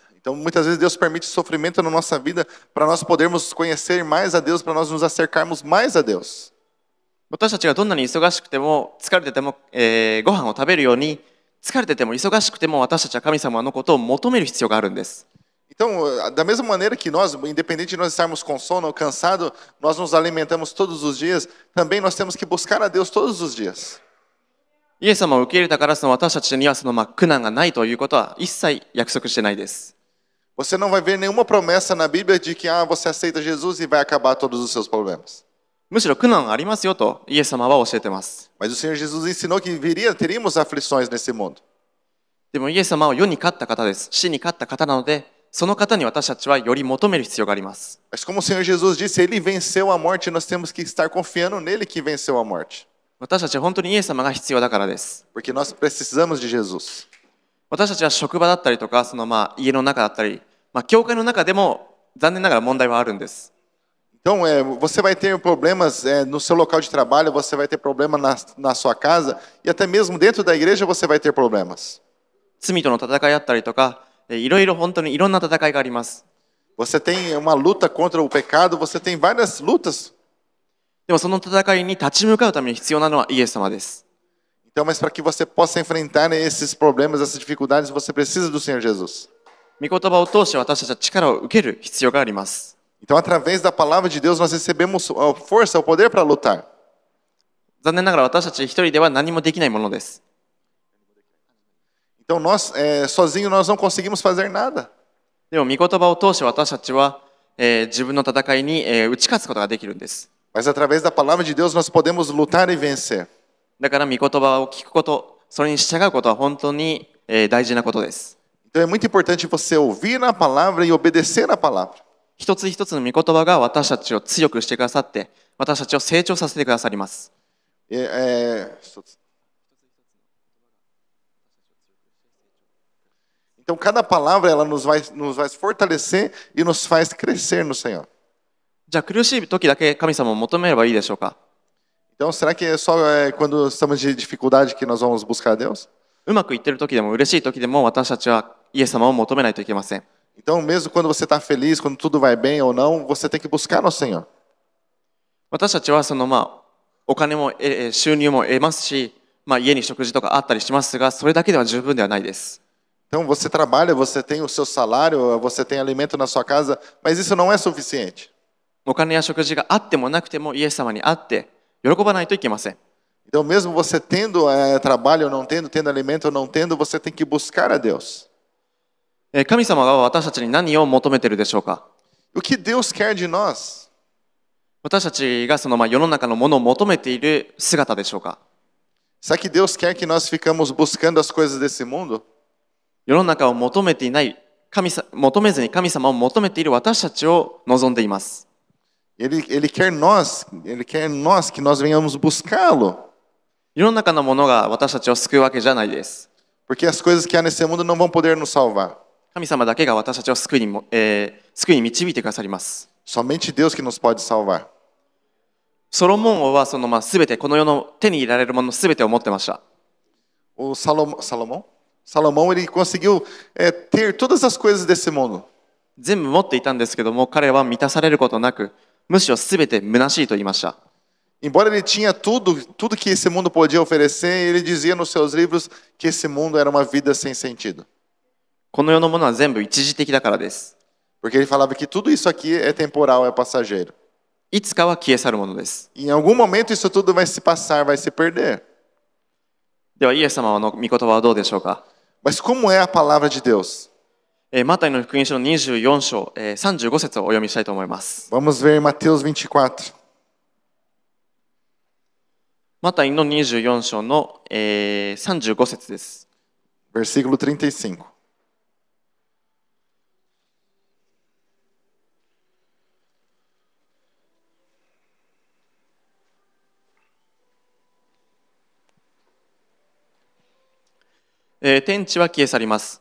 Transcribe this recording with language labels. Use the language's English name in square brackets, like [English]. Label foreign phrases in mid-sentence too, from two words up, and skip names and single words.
[Portuguese] Então, muitas vezes Deus permite sofrimento na nossa vida para nós podermos conhecer mais a Deus, para nós nos acercarmos mais a Deus. [Japanese] 私たちがどんなに忙しくても疲れてても、ご飯を食べるように、疲れてても忙しくても私たちは神様のことを求める必要があるんです。 [Portuguese] Então, da mesma maneira que nós, independente de nós estarmos com sono ou cansado, nós nos alimentamos todos os dias, também nós temos que buscar a Deus todos os dias. [Japanese] イエス様を受け入れたから私たちには苦難がないということは一切約束してないです。 [Portuguese] Você não vai ver nenhuma promessa na Bíblia de que você aceita Jesus e vai acabar todos os seus problemas. [Japanese] むしろ苦難ありますよとイエス様は教えています。 [Portuguese] Mas o Senhor Jesus ensinou que teríamos aflições nesse mundo. [Japanese] でもイエス様は世に勝った方です。死に勝った方なので、その方に私たちはより求める必要があります。 [Portuguese] Mas como o Senhor Jesus disse, ele venceu a morte, nós temos que estar confiando nele que venceu a morte. [Japanese] 私たちは本当にイエス様が必要だからです。 [Portuguese] Porque nós precisamos de Jesus. [Japanese] 私たちは職場だったりとか、家の中だったり、教会の中でも残念ながら問題はあるんです。 [Portuguese] Então, você vai ter problemas no seu local de trabalho, você vai ter problema na sua casa, e até mesmo dentro da igreja você vai ter problemas. [Japanese] 罪との戦いだったりとか、いろいろ本当にいろんな戦いがあります。 [Portuguese] Você tem uma luta contra o pecado, você tem várias lutas. [Japanese] でもその戦いに立ち向かうために必要なのはイエス様です。 [Portuguese] Então, mas para que você possa enfrentar esses problemas, essas dificuldades, você precisa do Senhor Jesus. [Japanese] 御言葉を通して私たちは力を受ける必要があります。 [Portuguese] Então, através da palavra de Deus, nós recebemos a força, o poder para lutar. [Japanese] 残念ながら私たち一人では何もできないものです。 [Portuguese] Então, nós, sozinhos, nós não conseguimos fazer nada. [Japanese] でも御言葉を通して私たちは、自分の戦いに、打ち勝つことができるんです。 [Portuguese] Mas através da palavra de Deus, nós podemos lutar e vencer. [Japanese] だから御言葉を聞くこと、それに従うことは本当に、大事なことです。 [Portuguese] Então, é muito importante você ouvir a palavra e obedecer a palavra. [Japanese] 一つ一つの御言葉が私たちを強くしてくださって、私たちを成長させてくださります。 [Portuguese] Então, cada palavra ela nos vai fortalecer e nos faz crescer no Senhor. [Japanese] じゃあ苦しい時だけ神様を求めればいいでしょうか。 [Portuguese] Então, será que é só quando estamos de dificuldade que nós vamos buscar Deus? [Japanese] うまくいってる時でも嬉しい時でも私たちはイエス様を求めないといけません。 [Portuguese] Então, mesmo quando você está feliz, quando tudo vai bem ou não, você tem que buscar no Senhor. [Japanese] 私たちはお金も収入も得ますし、家に食事とかあったりしますが、それだけでは十分ではないです。 [Portuguese] Então, você trabalha, você tem o seu salário, você tem alimento na sua casa, mas isso não é suficiente. [Japanese] お金や食事があってもなくてもイエス様に会って喜ばないといけません。 [Portuguese] Então, mesmo você tendo trabalho ou não tendo, tendo alimento ou não tendo, você tem que buscar a Deus. [Japanese] 神様が私たちに何を求めているでしょうか。 [Portuguese] O que Deus quer de nós? [Japanese] 私たちが世の中のものを求めている姿でしょうか。 [Portuguese] Será que Deus quer que nós ficamos buscando as coisas desse mundo? [Japanese] 世の中を求めていない求めずに神様を求めている私たちを望んでいます。 [Portuguese] Ele quer nós que nós venhamos buscá-lo. [Japanese] 世の中のものが私たちを救うわけじゃないです。 [Portuguese] Porque as coisas que há nesse mundo não vão poder nos salvar. [Japanese] 神様だけが私たちを救いに導いてくださります。 [Portuguese] Somente Deus que nos pode salvar. [Japanese] ソロモン王は全てこの世の手に入れられるもの全てを持ってました。 [Portuguese] O Salomão ele conseguiu ter todas as coisas desse mundo. [Japanese] 全部持っていたんですけども、彼は満たされることなく、むしろ全て虚しいと言いました。 [Portuguese] Embora ele tinha tudo que esse mundo podia oferecer, ele dizia nos seus livros que esse mundo era uma vida sem sentido. [Japanese] この世のものは全部一時的だからです。 [Portuguese] Porque ele falava que tudo isso aqui é temporal, é passageiro. [Japanese] いつかは消え去るものです。 [Portuguese] Em algum momento isso tudo vai se passar, vai se perder. [Japanese] ではイエス様の御言葉はどうでしょうか。 [Portuguese] Mas como é a palavra de Deus? [Japanese] マタイの福音書の24章、35節をお読みしたいと思います。 [Portuguese] Vamos ver Mateus 24. [Japanese] マタイの24章の、35節です。 [Portuguese] Versículo 35. [Japanese] 天地は消え去ります。